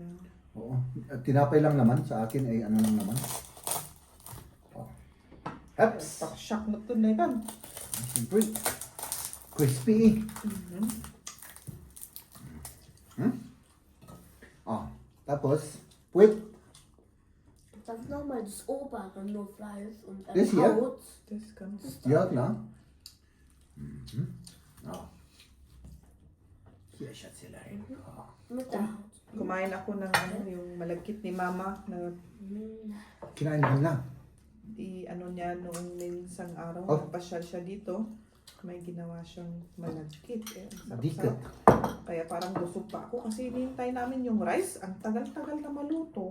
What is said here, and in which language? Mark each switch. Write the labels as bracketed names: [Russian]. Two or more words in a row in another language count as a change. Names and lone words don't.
[Filipino] Oo. Tinapay lang naman. Sa akin ay ano lang naman. Ups. Shock mo ito na yan. Siyempre. Crispy. Tapos, wait. [German] Das nochmal das Obere, nur Fleisch und Das hier? Haut. Das kannst Ja, klar. Hier, Schatzelein. Mit der Haut. [Filipino] Kumain ako ng ano, yung malagkit ni Mama na Kinain mo na. ano niya noong minsang araw. Oh. Napasyal siya dito. May ginawa siyang malagkit. Ang Dikit. sarap-sarap. Kaya parang busog pa ako kasi hinihintay namin yung rice. Ang tagal-tagal na maluto.